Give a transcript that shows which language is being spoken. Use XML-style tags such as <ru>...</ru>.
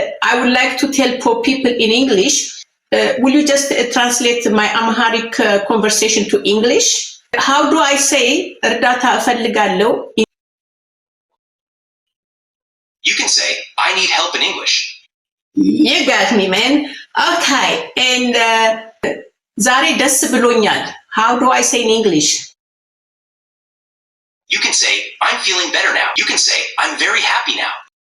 <en>I would like to tell poor people in English. Will you just translate my Amharic conversation to English? How do I say</en> <am>እርዳታ እፈልጋለሁ?</am> <en>You can say, I need help in English. You got me, man. Okay, and</en> <am>ዛሬ ደስ ብሎኛል.</am> <en>How do I say in English? You can say, I'm feeling better now. You can say, I'm very happy now.</en>